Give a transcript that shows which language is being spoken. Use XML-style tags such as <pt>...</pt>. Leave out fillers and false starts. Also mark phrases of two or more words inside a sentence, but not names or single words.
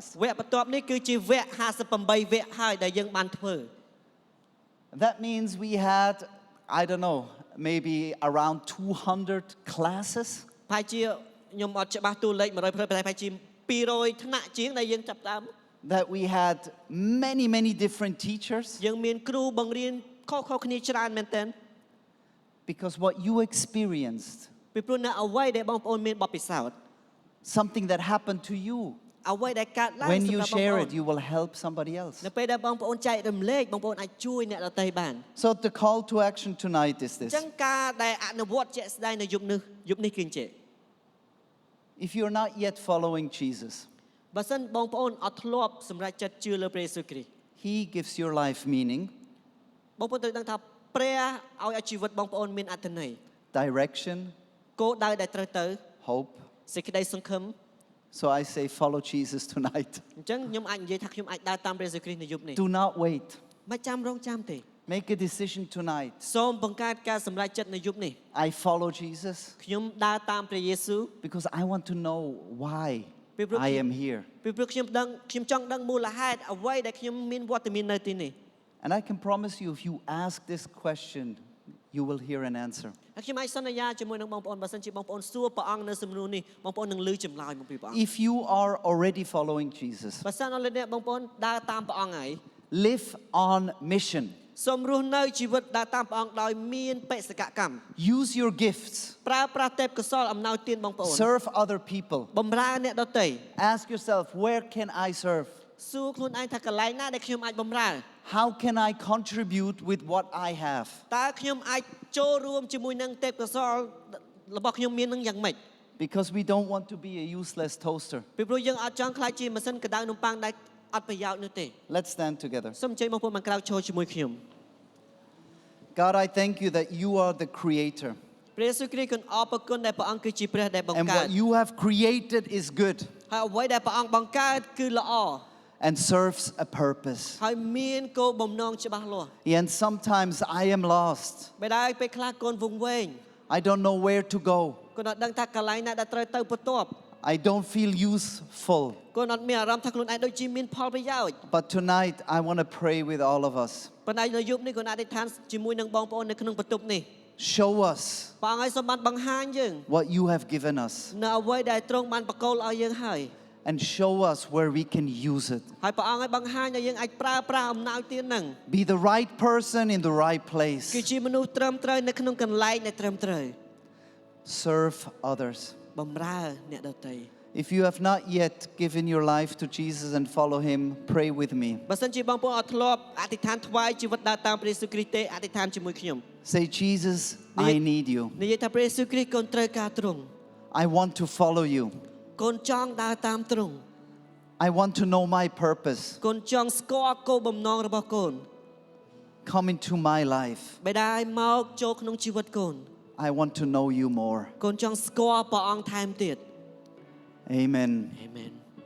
<km>វគ្គបន្ទាប់នេះគឺជាវគ្គ58វគ្គហើយដែលយើងបានធ្វើ</km> <en>That means we had, I don't know, maybe around 200 classes.</en> <km>ប្រហែលជាខ្ញុំអត់ច្បាស់តួលេខ100%ប្រហែលជា200ថ្នាក់ជាងដែលយើងចាប់ផ្ដើម</km> <en>That we had many different teachers.</en> <km>យើងមានគ្រូបង្រៀនខុសៗគ្នាច្រើនមែនទែន</km> <en>Because what you experienced,</en> <km>ពីព្រោះនៅអ្វីដែលបងប្អូនមានបទពិសោធន៍</km> <en>something that happened to you,</en> <km>អ្វីដែលកើតឡើង</km> <en>when</en> <km>សម្</km> <en>you</en> <km>រាប់បង</km> <en>share</en> <km>ប្អូន</km> <en>it, you will help somebody else.</en> <km>នៅពេលដែលបងប្អូនចែករំលែកបងប្អូនអាចជួយអ្នកដទៃបាន</km> <en>So the call to action tonight is</en> <km>អញ្</km> <en>this.</en> <km>ចឹងការដែលអនុវត្តជាក់ស្ដែងនៅយប់នេះគឺអញ្ចឹង</km> <en>If you're not yet following Jesus,</en> <km>បើសិនបងប្អូនអត់ធ្លាប់សម្រេចចិត្តជឿលើព្រះយេស៊ូវគ្រីស្ទ</km> <en>He gives your life meaning,</en> <km>បងប្អូនត្រូវដឹងថាព្រះឲ្យជីវិតបងប្អូនមានអត្ថន័យ</km> <en>direction,</en> <km>គោលដៅដែលត្រូវទៅ</km> <en>hope.</en> <km>សេចក្តីសង្ឃឹម</km> <en>So I say follow Jesus tonight.</en> <km>អញ្ចឹងខ្ញុំអាចនិយាយថាខ្ញុំអាចដើរតាមព្រះយេស៊ូវគ្រីស្ទនៅយប់នេះ</km> <en>Do not wait.</en> <km>មិនចាំរងចាំទេ</km> <en>Make a decision tonight.</en> <km>សូមបង្កើតការសម្រេចចិត្តនៅយប់នេះ</km> <en>I follow Jesus</en> <km>ខ្ញុំដើរតាមព្រះយេស៊ូវ</km> <en>because I want to know why I am here.</en> <km>ពីព្រោះខ្ញុំចង់ដឹងមូលហេតុអ្វីដែលខ្ញុំមានវត្តមាននៅទីនេះ</km> <en>And I can promise you, if you ask this question, you will hear an answer.</en> <km>ហើយខ្ញុំអាចសន្យាជាមួយនឹងបងប្អូនបើសិនជាបងប្អូនសួរព្រះអង្គនៅសំណួរនេះបងប្អូននឹងឮចម្លើយមកពីព្រះអង្គ</km> <en>If you are already following Jesus,</en> <km>បើសិនអរលោកបងប្អូនដើរតាមព្រះអង្គហើយ</km> <en>live on mission.</en> <km>សូមរស់នៅជីវិតដើរតាមព្រះអង្គដោយមានបេសកកម្ម</km> <en>Use your gifts.</en> <km>ប្រើប្រាស់ទេពកោសលអំណោយទានបងប្អូន</km> <en>Serve other people.</en> <km>បម្រើអ្នកដទៃ</km> <en>Ask yourself, where can I serve?</en> <km>សួរខ្លួនឯងថាកន្លែងណាដែលខ្ញុំអាចបម្រើ</km> <en>How can I contribute with what I have?</en> <km>តើខ្ញុំអាចចូលរួមជាមួយនឹងទេពកោសលរបស់ខ្ញុំមាននឹងយ៉ាងម៉េច</km> <en>Because we don't want to be a useless toaster.</en> <km>ពីព្រោះយើងអត់ចង់ខ្លាចជាម៉ាស៊ីនកដៅនំប៉័ងដែលអត់ប្រយោជន៍នោះទេ</km> <en>Let's stand together.</en> <km>សូមអញ្ជើញបងប្អូនមកក្រៅឈរជាមួយខ្ញុំ</km> <en>God, I thank you that you are the creator.</en> <km>ព្រះយេស៊ូវគ្រីស្ទគុណអរគុណដែលព្រះអង្គគឺជាព្រះដែលបង្</km> <en>And</en> <km>កើត</km> <en>what you have created is good</en> <km>ហើយអ្វីដែលព្រះអង្គបង្កើតគឺល្អ</km> <en>and serves a purpose.</en> <km>ហើយមានគោលបំណងច្បាស់លាស់</km> <en>And sometimes I am lost.</en> <km>បែរដែរពេលខ្លះកូនវង្វេង</km> <en>I don't know where to go.</en> <km>កូនអត់ដឹងថាកន្លែងណាដែលត្រូវទៅបន្ទាប់</km> <en>I don't feel useful.</en> <km>កូនអត់មានអារម្មណ៍ថាខ្លួនឯងដូចជាមានផលប្រយោជន៍</km> <en>But tonight, I want to pray with all of us.</en> <km>ប៉ុន្តែនៅយប់នេះកូនអធិដ្ឋានជាមួយនឹងបងប្អូននៅក្នុងបន្ទប់នេះ</km> <en>Show us</en> <km>ព្រះអង្គឲ្យសូមបានបង្ហាញយើង</km> <en>what you have given us</en> <km>នៅអ្វីដែលទ្រង់បានបកគោលឲ្យយើងហើយ</km> <en>and show us where we can use it.</en> <km>ហើយព្រះអង្គឲ្យបង្ហាញឲ្យយើងអាចប្រើប្រាស់អំណោយទានហ្នឹង</km> <en>Be the right person in the right place.</en> <km>គឺជាមនុស្សត្រឹមត្រូវនៅក្នុងកន្លែងដែលត្រឹមត្រូវ</km> <en>Serve others.</en> <km>បម្រើអ្នកដទៃ</km> <en>If you have not yet given your life to Jesus and follow him, pray with me.</en> <km>បើសិនជាបងប្អូនអត់ធ្លាប់អធិដ្ឋានថ្វាយជីវិតដើរតាមព្រះយេស៊ូវគ្រីស្ទទេអធិដ្ឋានជាមួយខ្ញុំ</km> <en>Say, Jesus, I need you.</en> <km>និយាយថាព្រះយេស៊ូវគ្រីស្ទកូនត្រូវការទ្រង់</km> <en>I want to follow you.</en> <km>កូនចង់ដើរតាមទ្រង់</km> <en>I want to know my purpose.</en> <km>កូនចង់ស្គាល់គោលបំណងរបស់កូន</km> <en>Come into my life.</en> <km>បែរដែរមកចូលក្នុងជីវិតកូន</km> <en>I want to know you more.</en> <km>កូនចង់ស្គាល់ព្រះអង្គថែមទៀត</km> <en>Amen.</en> <km>Amen</km>